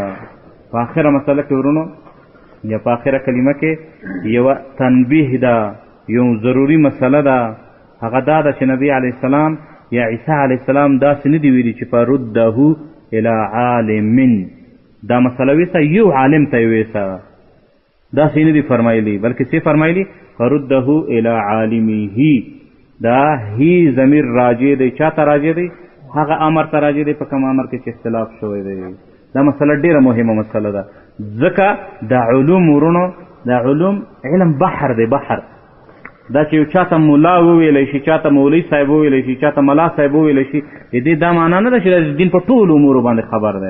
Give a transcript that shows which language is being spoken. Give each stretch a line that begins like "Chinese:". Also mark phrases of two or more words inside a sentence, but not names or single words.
Pashto: په آخره مسله کې ورونو یا په آخره کلمه کې یوه تنبیه ده، یو ضروري مسله ده. هغه دا ده چې نبی
Arabic: علیه السلام
Pashto: یا عیسی
Arabic: علیه السلام
Pashto: داسې نه دي ویلي چې
Arabic: فرده الی عالم،
Pashto: دا مسله ویسه یو عالم ته یې ویسه، داسې نه دي فرمایلی، بلکې څه فرمایلی؟
Arabic: فرده الی عالمه.
Pashto: دا هی ضمیر راجع دی، چا ته راجع دی؟ هغه امر ته راجع دی په کوم امر کې چې اختلاف شوی دی. دا مسله ډېره مهمه مسله ده، ځکه دا علوم ورونو دا علوم علم بحر دی، بحر. دا چې یو چاته ملا وویلی شي، چاته مولوي صاحب وویلی شي، چاته ملا صاحب وویلی شي، د دې دا معنا نه ده چې د دین په ټولو امورو باندې خبر دی.